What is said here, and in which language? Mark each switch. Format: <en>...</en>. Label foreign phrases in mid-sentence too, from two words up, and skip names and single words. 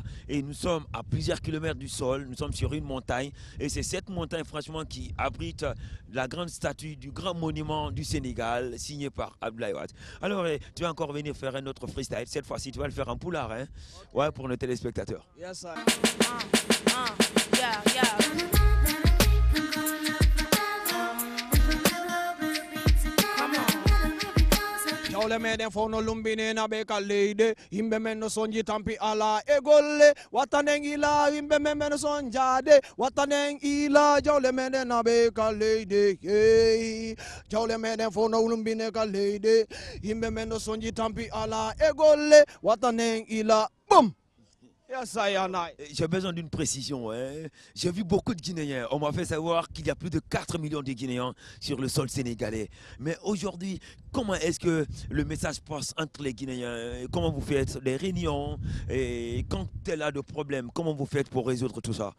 <fr>Et nous sommes à plusieurs kilomètres du sol, nous sommes sur une montagne. Et c'est cette montagne franchement qui abrite la grande statue du grand monument du Sénégal signé par Abdoulaye Wade. Alors tu vas encore venir faire un autre freestyle, cette fois-ci tu vas le faire en poulard, hein? Okay. Ouais, pour nos téléspectateurs.</fr> <en>Yes, sir. Yeah, yeah.</en> <ff>Jawle meden fono lumbine na be kalleide imbe men no sonji tampi ala egolle watanen ila imbe men no sonjade watanen ila jawle meden na be kalleide jawle meden fono lumbine kalleide imbe men no sonji tampi ala egolle watanen ila boum.</ff> <fr>J'ai besoin d'une précision. Hein. J'ai vu beaucoup de Guinéens. On m'a fait savoir qu'il y a plus de 4 millions de Guinéens sur le sol sénégalais. Mais aujourd'hui, comment est-ce que le message passe entre les Guinéens? Comment vous faites les réunions? Et quand elle a de problèmes, comment vous faites pour résoudre tout ça?</fr>